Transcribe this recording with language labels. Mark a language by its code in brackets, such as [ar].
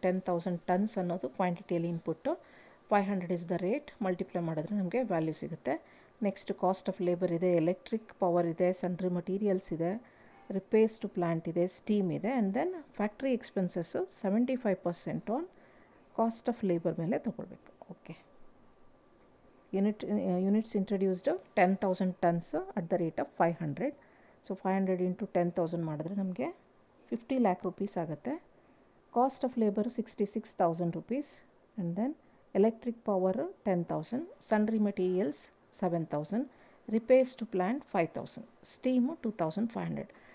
[kn] 10,000 tons ಅನ್ನೋದು ಕ್ವಾಂಟಿಟಿಯಲ್ಲಿ input, [en] 500 is the rate. [kn] Multiply ಮಾಡಿದ್ರೆ ನಮಗೆ ವ್ಯಾಲ್ಯೂ ಸಿಗುತ್ತೆ. ನೆಕ್ಸ್ಟ್ ಕಾಸ್ಟ್ ಆಫ್ ಲೇಬರ್ ಇದೆ, ಎಲೆಕ್ಟ್ರಿಕ್ ಪವರ್ ಇದೆ, ಸನ್ಡ್ರಿ ಮಟೀರಿಯಲ್ಸ್ ಇದೆ, ರಿಪೇರ್ಸ್ ಟು ಪ್ಲಾಂಟ್ ಇದೆ, ಸ್ಟೀಮ್ ಇದೆ, [en] and then factory expenses 75% on cost of labour [kn] ಮೇಲೆ ತೊಗೊಳ್ಬೇಕು. [en] Okay, units introduced 10,000 tons at the rate of 500. [kn] So 500 into 10,000 ಮಾಡಿದ್ರೆ ನಮಗೆ 50 lakh rupees ಆಗುತ್ತೆ. [en] Cost of labour ₹66,000. And then electric power 10,000, sundry materials 7,000, repairs to plant 5,000, steam 2,500.